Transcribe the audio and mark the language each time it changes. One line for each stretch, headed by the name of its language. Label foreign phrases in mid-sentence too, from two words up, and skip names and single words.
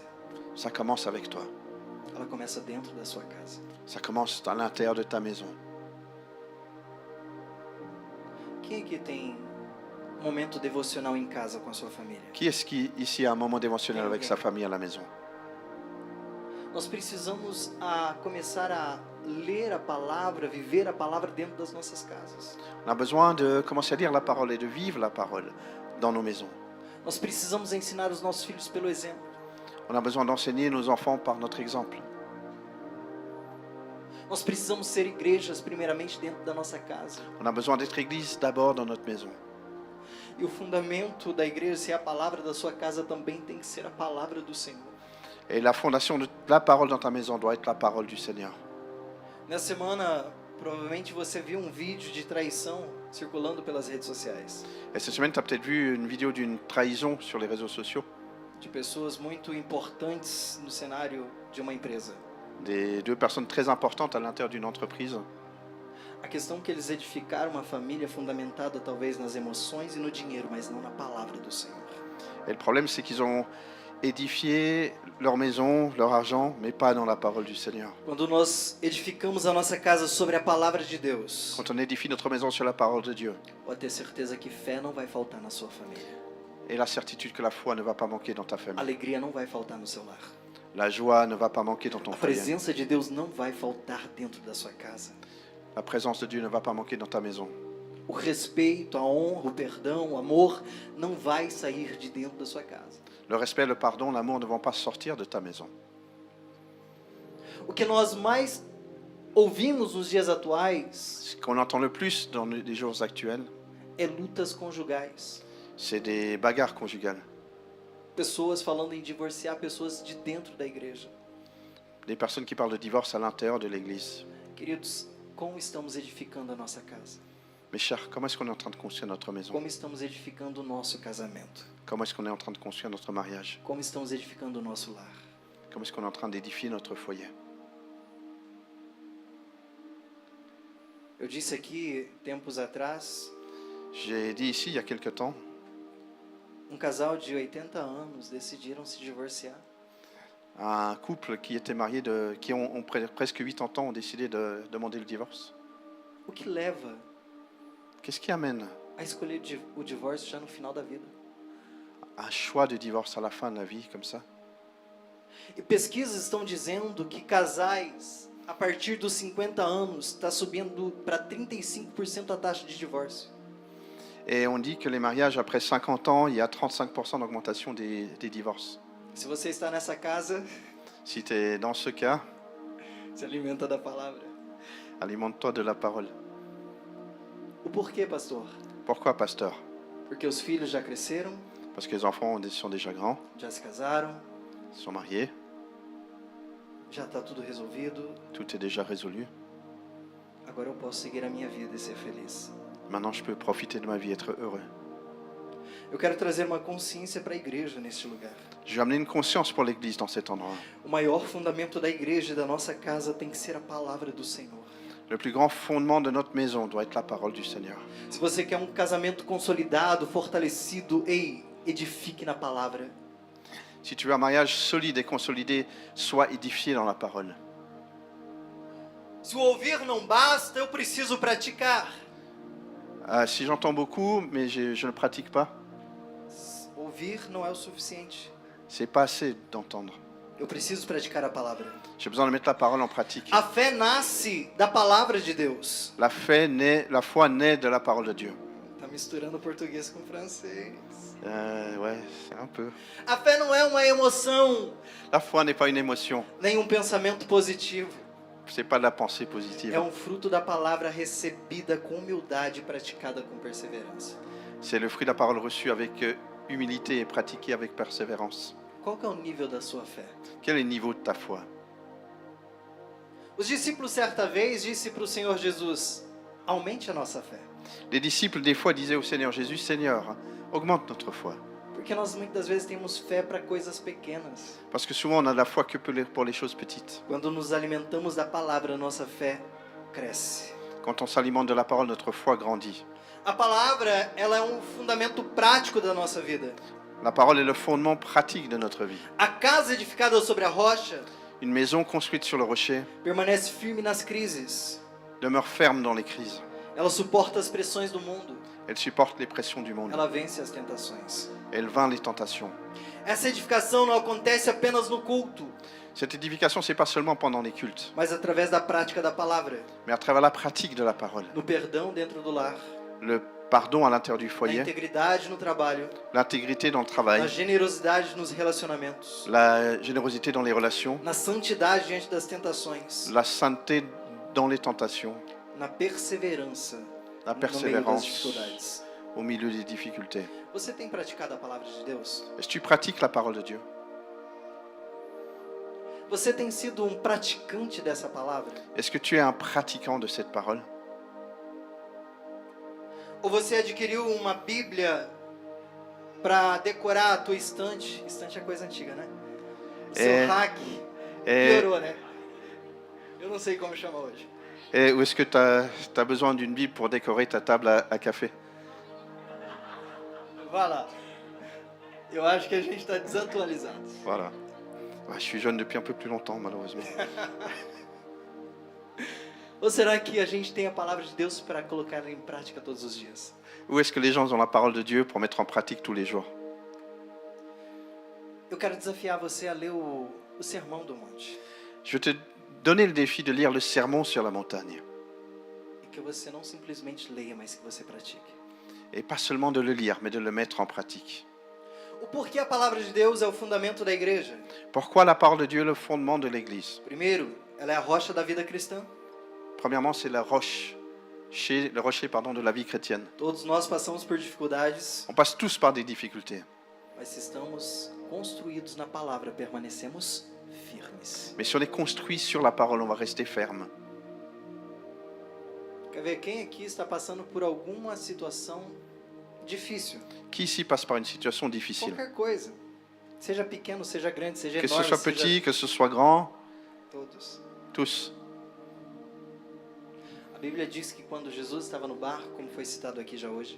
French: ça commence avec toi.
Portuguese: Ela começa dentro da sua casa.
French: Ça commence à l'intérieur de ta maison.
Portuguese: Quem aqui tem um momento devocional em casa com a sua família?
French: Qui est-ce qui ici a un moment dévotionnel avec sa famille à la maison?
Portuguese: Nós precisamos começar a ler a palavra, viver a palavra dentro das nossas casas.
French: On a besoin de commencer à lire la parole et de vivre la parole dans nos maisons.
Portuguese: Nós precisamos ensinar os nossos filhos pelo exemplo.
French: On a besoin d'enseigner nos enfants par notre exemple.
Portuguese: Nós precisamos ser igrejas primeiramente dentro da nossa casa.
French: On a besoin d'être église d'abord dans notre maison.
Portuguese: E o fundamento da igreja, se é a palavra da sua casa, também tem que ser a palavra do Senhor.
French: Et la fondation de la parole dans ta maison doit être la parole du Seigneur.
Portuguese: Nessa semana, provavelmente você viu um vídeo de traição circulando pelas redes sociais.
French: Et cette semaine, tu as peut-être vu une vidéo d'une trahison sur les réseaux sociaux.
Portuguese: De pessoas muito importantes no cenário de uma empresa.
French: Des deux personnes très importantes à l'intérieur d'une entreprise.
Portuguese: A questão é que eles edificaram uma família fundamentada talvez nas emoções e no dinheiro, mas não na palavra do Senhor.
French: Et le problème, c'est qu'ils ont édifié leur maison, leur argent, mais pas dans la parole du Seigneur.
Portuguese: Quando nós edificamos a nossa casa sobre a palavra de Deus,
French: Quand on édifie notre maison sur la parole de Dieu,
Portuguese: pode ter certeza que fé não vai faltar na sua família.
French: et la certitude que la foi ne va pas manquer dans ta famille.
Portuguese: Alegria não vai faltar no seu lar.
French: La joie ne va pas manquer dans ton
Portuguese: A
French: foyer.
Portuguese: presença de Deus não vai faltar dentro da sua casa.
French: La présence de Dieu ne va pas manquer dans ta maison.
Portuguese: O respeito, a honra, o perdão, o amor não vai sair de dentro da sua casa.
French: Le respect, le pardon, l'amour ne vont pas sortir de ta maison.
Portuguese: O que nós mais ouvimos nos dias atuais
French: Ce qu'on entend le plus dans les jours actuels,
Portuguese: é lutas conjugais.
French: c'est des bagarres conjugales.
Portuguese: Pessoas falando em divorciar pessoas de dentro da igreja.
French: Des personnes qui parlent de divorce à l'intérieur de l'église.
Portuguese: Queridos, como estamos edificando a nossa casa?
French: Mes chers, comment est-ce qu'on est en train de construire notre maison?
Portuguese: Como estamos edificando o nosso casamento?
French: Comment est-ce qu'on est en train de construire notre mariage?
Portuguese: Como estamos edificando o nosso lar?
French: Comment est-ce qu'on est en train d'édifier notre foyer?
Portuguese: Eu disse aqui, tempos atrás,
French: J'ai dit ici, il y a quelque temps,
Portuguese: casal de 80 anos decidiram se divorciar.
French: un couple qui était marié, qui ont presque 80 ans, ont décidé de demander le divorce.
Portuguese: O que leva
French: Qu'est-ce qui amène
Portuguese: a escolher o divórcio já no final da vida?
French: un choix de divorce à la fin de la vie comme ça?
Portuguese: E pesquisas estão dizendo que casais, a partir dos 50 anos, está subindo para 35% a taxa de divórcio.
French: Et on dit que les mariages, après 50 ans, il y a 35% d'augmentation des divorces.
Portuguese: Se você está nessa casa,
French: Si tu es dans ce cas,
Portuguese: se alimenta da palavra.
French: alimente-toi de la parole.
Portuguese: O porquê, pastor?
French: Pourquoi, pasteur?
Portuguese: Porque os filhos já cresceram,
French: Parce que les enfants sont déjà grands,
Portuguese: já se casaram,
French: sont mariés,
Portuguese: já está tudo resolvido.
French: tout est déjà résolu.
Portuguese: Agora eu posso seguir a minha vida e ser feliz.
French: Maintenant, je peux profiter de ma vie, être heureux.
Portuguese: Eu quero trazer uma consciência para a igreja neste lugar.
French: Je vais amener une conscience pour l'Église dans cet endroit.
Portuguese: O maior fundamento da igreja e da nossa casa tem que ser a palavra do Senhor.
French: Le plus grand fondement de notre maison doit être la parole du Seigneur.
Portuguese: Se você quer um casamento consolidado, fortalecido, edifique na palavra.
French: Si tu veux un mariage solide et consolidé, sois édifié dans la parole.
Portuguese: Se o ouvir não basta, eu preciso praticar.
French: Si j'entends beaucoup, mais je ne pratique pas,
Portuguese: Ouvir não é o suficiente.
French: c'est pas assez d'entendre.
Portuguese: Eu preciso praticar a palavra.
French: J'ai besoin de mettre la parole en pratique.
Portuguese: A fé nasce da palavra de Deus.
French: La foi naît de la parole de Dieu.
Portuguese: Tá misturando português com francês.
French: Ouais, c'est un peu.
Portuguese: A fé não é uma emoção,
French: La foi n'est pas une émotion,
Portuguese: nem um pensamento positivo.
French: c'est pas de la pensée positive.
Portuguese: É um fruto da palavra recebida com humildade e praticada com perseverança.
French: C'est le fruit de la parole reçue avec humilité et pratiquée avec persévérance.
Portuguese: Qual que é o nível da sua fé?
French: Quel est le niveau de ta foi?
Portuguese: Os discípulos certa vez disse para o Senhor Jesus: aumente a nossa fé.
French: Les disciples des fois disaient au Seigneur Jésus, Seigneur, augmente notre foi.
Portuguese: Porque nós muitas vezes temos fé para coisas pequenas.
French: Parce que souvent on a de la foi que pour les choses petites.
Portuguese: Quando nos alimentamos da palavra, nossa fé cresce.
French: Quand on s'alimente de la parole, notre foi grandit.
Portuguese: A palavra, ela é um fundamento prático da nossa vida.
French: La parole est le fondement pratique de notre vie.
Portuguese: A casa edificada sobre a rocha
French: Une maison construite sur le rocher
Portuguese: permanece firme nas crises.
French: demeure ferme dans les crises.
Portuguese: Ela suporta as pressões do mundo.
French: Elle supporte les pressions du monde.
Portuguese: ela vence as tentações.
French: Elle vainc les tentations.
Portuguese: Essa edificação não acontece apenas no culto,
French: Cette édification, c'est pas seulement pendant les cultes,
Portuguese: mas através da prática da palavra,
French: mais à travers la pratique de la parole.
Portuguese: no perdão dentro do lar,
French: Le pardon à l'intérieur du
Portuguese: na
French: foyer,
Portuguese: integridade no trabalho,
French: l'intégrité dans le
Portuguese: na
French: travail,
Portuguese: generosidade nos relacionamentos,
French: la générosité dans les relations,
Portuguese: na santidade diante das tentações,
French: la sainteté dans les tentations,
Portuguese: na perseverança
French: la
Portuguese: no meio das
French: persévérance
Portuguese: dificuldades.
French: au milieu des difficultés.
Portuguese: Você tem praticado a palavra de Deus?
French: Est-ce que tu pratiques la parole de Dieu?
Portuguese: Você tem sido um praticante dessa palavra?
French: Est-ce que tu es un pratiquant de cette parole?
Portuguese: Ou você adquiriu uma Bíblia para decorar a tua estante? Estante é coisa antiga, né? O seu rack piorou, né? Eu não sei como chama hoje.
French: Ou est-ce que tu as besoin d'une Bible pour décorer ta table à café?
Portuguese: Vá lá. Eu acho que a gente está desatualizado.
French: Voilà. Ouais, je suis jeune depuis un peu plus longtemps, malheureusement.
Portuguese: Ou será que a gente tem a palavra de Deus para colocar em prática todos os dias?
French: Ou est-ce que les gens ont la parole de Dieu pour mettre en pratique tous les jours?
Portuguese: Eu quero desafiar você a ler o Sermão do Monte.
French: Je vais te donner le défi de lire le Sermon sur la montagne.
Portuguese: E que você não simplesmente leia, mas que você pratique.
French: Et pas seulement de le lire, mais de le mettre en pratique.
Portuguese: O porquê a palavra de Deus é o fundamento da igreja?
French: Pourquoi la parole de Dieu est le fondement de l'Église?
Portuguese: Primeiro, ela é a rocha da vida cristã.
French: Premièrement, c'est le rocher de la vie chrétienne.
Portuguese: Todos nós passamos por dificuldades,
French: On passe tous par des difficultés.
Portuguese: mas se estamos construídos na palavra, permanecemos firmes.
French: Mais si on est construit sur la parole, on va rester ferme.
Portuguese: Quer ver quem aqui está passando por alguma situação difícil?
French: Qui ici passe par une situation difficile?
Portuguese: Qualquer coisa. Seja pequeno, seja grande, seja
French: Que ce
Portuguese: enorme,
French: soit
Portuguese: seja
French: petit, que ce soit grand,
Portuguese: todos.
French: tous.
Portuguese: A Bíblia diz que quando Jesus estava no barco, como foi citado aqui já hoje,